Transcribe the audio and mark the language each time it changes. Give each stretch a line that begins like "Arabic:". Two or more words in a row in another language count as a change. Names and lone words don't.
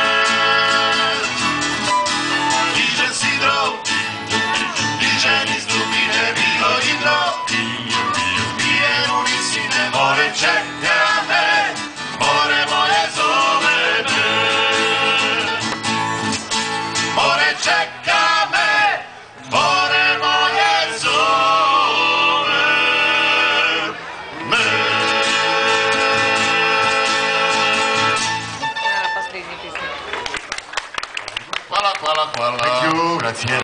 Croatian: Dižem sidro, dižem iz dubine bilo hidro, pijem u visine more, čeka me, more moje zove me. More čeka me, more moje zove me.
Russian: Последняя песня.
Croatian: Hvala, hvala, hvala.
English: Thank you, grazie.